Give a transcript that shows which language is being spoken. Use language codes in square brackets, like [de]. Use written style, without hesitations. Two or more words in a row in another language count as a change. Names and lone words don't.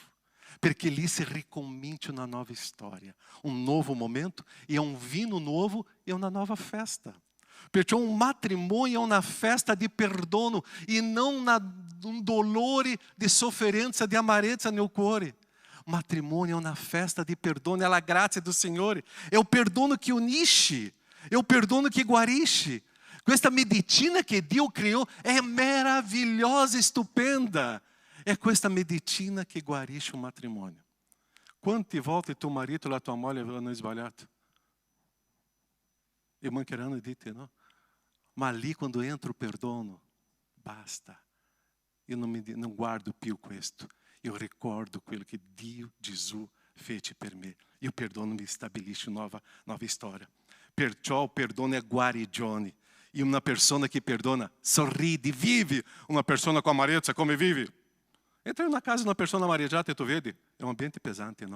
[it] Perché lì si ricomincia una nuova storia, un nuovo momento, e è un vino nuovo e una nuova festa. Perciò un matrimonio è una festa di perdono e non un dolore di sofferenza, di amarezza nel cuore. [pt] Matrimônio é uma festa de perdono, é a graça do Senhor. É o perdono que unisce, é o perdono que guarisce. [it] Questa medicina [pt] que Deus criou é maravilhosa, estupenda. É [it] questa medicina [pt] que guarisce o matrimônio. [it] Quante volte tuo marito e la tua moglie avevano sbagliato? E mancheranno di te, no? Ma lì quando entra o perdono, basta. [pt] Eu não guardo [it] più questo. Eu ricordo quello che Dio Gesù fece per me. E o perdono mi stabilisce nova storia. Perciò il perdono è guarigione. E una persona che perdona sorride, vive. Una persona com amarezza come vive? Entra in una casa di una persona amareggiata e tu vedi, è un ambiente pesante, no?